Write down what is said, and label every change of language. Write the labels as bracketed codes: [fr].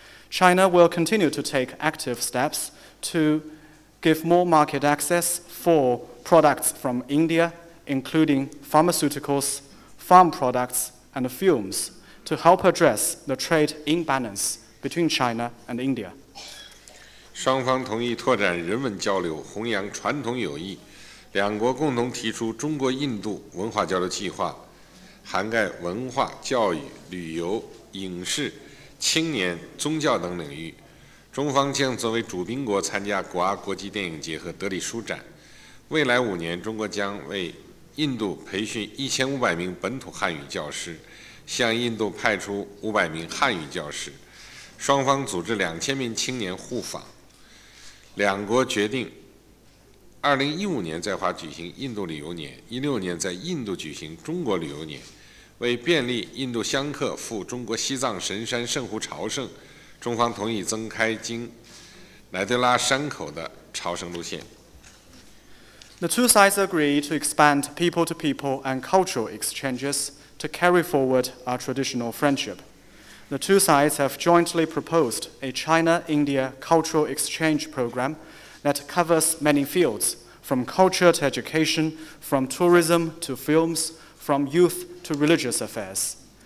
[en] China will continue to take active steps to give more market access for products from India, including pharmaceuticals, farm products, and films, to help address the trade imbalance between China and India. [zh] 双方同意拓展人文交流，弘扬传统友谊。两国共同提出中国印度文化交流计划，涵盖文化、教育、旅游、影视、青年、宗教等领域。中方将作为主宾国参加古阿国际电影节和德里书展。未来5年，中国将为印度培训1500名本土汉语教师，向印度派出500名汉语教师。双方组织2000名青年互访。两国决定2015年在华举行印度旅游年，16年在印度举行中国旅游年。为便利印度香客赴中国西藏神山圣湖朝圣，中方同意增开经乃对拉山口的朝圣路线。 [en] The two sides agree to expand people-to-people and cultural exchanges to carry forward our traditional friendship. The two sides have jointly proposed a China-India cultural exchange program that covers many fields, from culture to education, from tourism to films, from youth to religious affairs.